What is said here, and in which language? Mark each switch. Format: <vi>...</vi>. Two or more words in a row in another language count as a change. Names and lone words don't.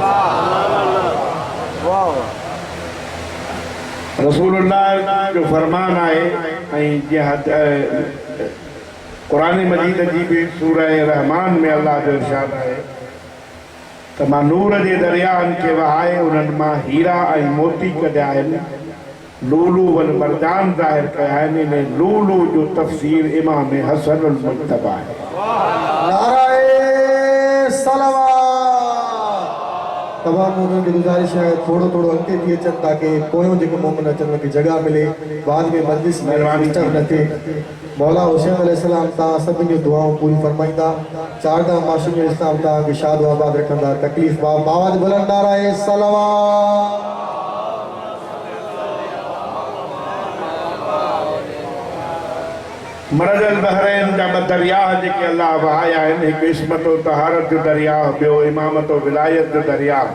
<sd>रसूलुल्लाह जो फरमान आहे ऐं जीअं कुरान मजीद जी भी सूरह रहमान में अल्लाह जो इरशाद आहे त मां नूर जे दरियाहनि खे वहाए उन्हनि मां हीरा ऐं मोती कढिया आहिनि</sd> <ar>لؤلؤ والمرجان</ar> <sd>ज़ाहिर कया आहिनि। इन लूलू जो तफ़सीर इमाम हसन अल मुज्तबा है। नाराए सलवात।</sd> <ur>تمام مومن کی گزارش ہے</ur> <sd>थोड़ो थोड़ो अॻिते थी अचनि ताकि पोयों जेको मोमिन अचनि उनखे जगह मिले बाद में मजलिस में डिस्टर्ब न थिए। मौला हुसैन अलैहिस्सलाम तव्हां सभिनी जूं दुआऊं पूरी फरमाईंदा। चारदा मासूम इस्लाम ता शाद आबाद रखंदा तकलीफ बावत बुलंद नारा सलावत मरजल बहरैन जा दरिया जेके अल्लाह वहाया आहिनि, हिकु इस्मत व तहारत जो दरिया, ॿियो इमामत व विलायत जो दरिया।</sd>